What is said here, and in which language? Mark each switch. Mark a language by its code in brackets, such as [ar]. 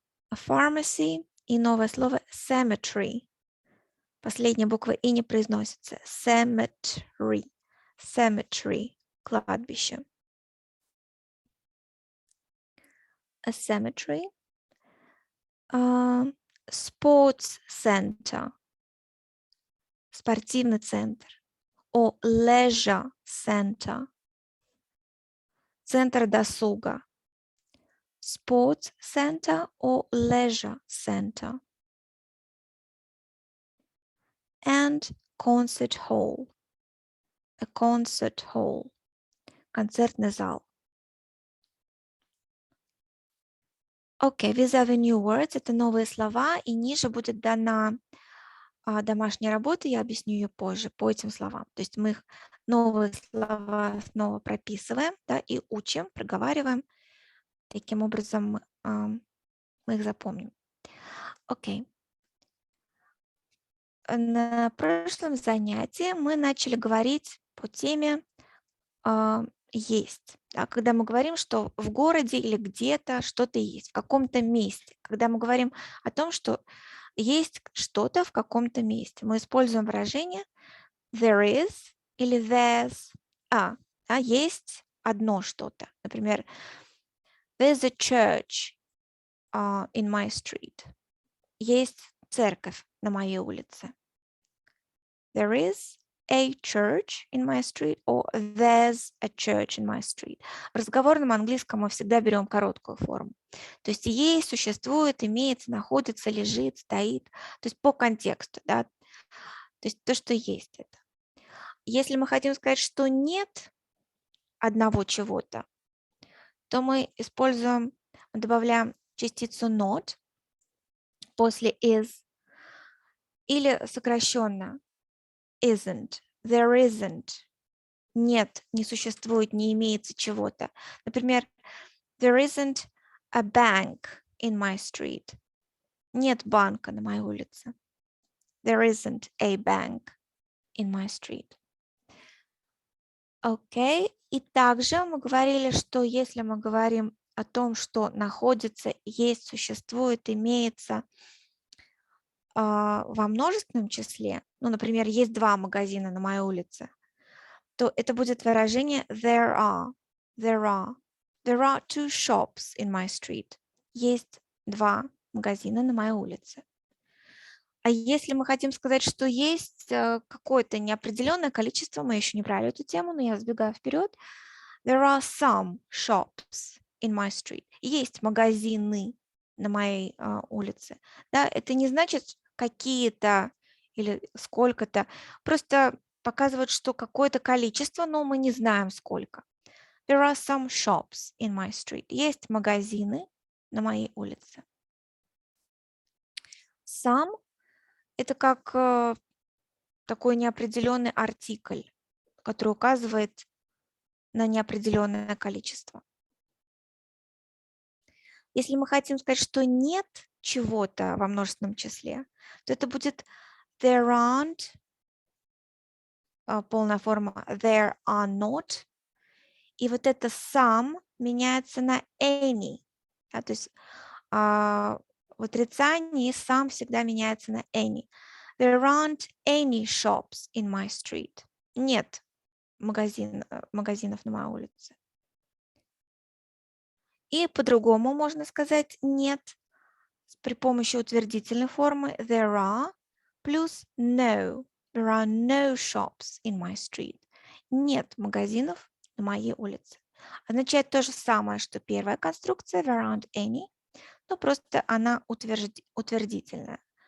[en] A pharmacy [ru] и новое слово [en] cemetery. [ru] Последняя буква И не произносится. [en] Cemetery. Cemetery. Кладбище. A cemetery. sports center, [ru] спортивный центр, [en] or leisure center, [ru] центр досуга, [en] sports center or leisure center, and concert hall, a concert hall, [ru] концертный зал. Окей, [en] these are the new words, [ru] это новые слова, и ниже будет дана домашняя работа, я объясню ее позже по этим словам. То есть мы их новые слова снова прописываем, да, и учим, проговариваем. Таким образом мы их запомним. Окей. На прошлом занятии мы начали говорить по теме есть. Да, когда мы говорим, что в городе или где-то что-то есть, в каком-то месте. Когда мы говорим о том, что есть что-то в каком-то месте, мы используем выражение [en] there is или there's [ru] есть одно что-то. [en] Например, there's a church in my street. [ru] Есть церковь на моей улице. [en] There is a church in my street or there's a church in my street. [ru] В разговорном английском мы всегда берем короткую форму. То есть есть, существует, имеется, находится, лежит, стоит. То есть по контексту, да. То есть то, что есть это. Если мы хотим сказать, что нет одного чего-то, то мы добавляем частицу not после is или сокращенно isn't, [en] there isn't, [ru] нет, не существует, не имеется чего-то. [en] Например, there isn't a bank in my street. [ru] Нет банка на моей улице. [en] There isn't a bank in my street. [ru] Окей. И также мы говорили, что если мы говорим о том, что находится, есть, существует, имеется во множественном числе, ну, например, есть 2 магазина на моей улице, то это будет выражение [en] there are 2 shops in my street. [ru] Есть 2 магазина на моей улице. А если мы хотим сказать, что есть какое-то неопределенное количество, мы еще не брали эту тему, но я сбегаю вперед. [en] There are some shops in my street. [ru] Есть магазины на моей улице. Да, это не значит какие-то или сколько-то. Просто показывает, что какое-то количество, но мы не знаем сколько. [en] There are some shops in my street. [ru] Есть магазины на моей улице. Some – это как такой неопределенный артикль, который указывает на неопределенное количество. Если мы хотим сказать, что нет чего-то во множественном числе, то это будет [en] there aren't, [ru] полная форма [en] there are not, [ru] и вот это some меняется на any. Да, то есть в отрицании some всегда меняется на any. There aren't any shops in my street. Нет магазинов на моей улице. И по-другому можно сказать нет при помощи утвердительной формы [en] there are [ru] плюс no. [en] There are no shops in my street. [ru] Нет магазинов на моей улице. Означает то же самое, что первая конструкция [en] there aren't any, [ru] но просто она утвердительная.